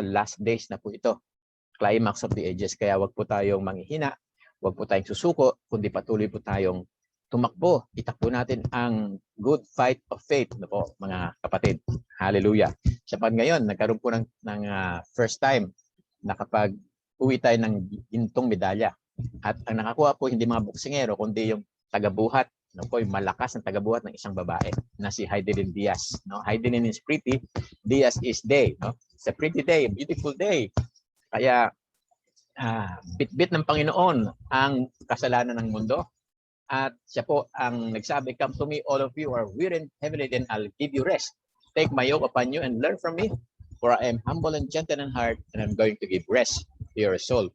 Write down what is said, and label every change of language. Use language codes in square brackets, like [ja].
[en] Last days [tl] na po ito. [en] Climax of the ages. [tl] Kaya wag po tayong manghihina, wag po tayong susuko, kundi patuloy po tayong tumakbo, itakbo natin ang [en] good fight of faith, [tl] no po, mga kapatid. Hallelujah. Sapat ngayon, nagkaroon po ng [en] first time [tl] na kapag uwi tayo ng gintong medalya. At ang nakakuha po hindi mga boksingero, kundi yung tagabuhat, no po, yung malakas na tagabuhat ng isang babae na si Heidelin Diaz. No? [en] Heidelin is pretty, Diaz is day. No? It's a pretty day, beautiful day. [tl] Kaya bit-bit ng Panginoon ang kasalanan ng mundo. At siya po ang nagsabi, [en] come to me, all of you are weary and heavy laden, I'll give you rest. Take my yoke upon you and learn from me, for I am humble and gentle in heart, and I'm going to give rest to your soul.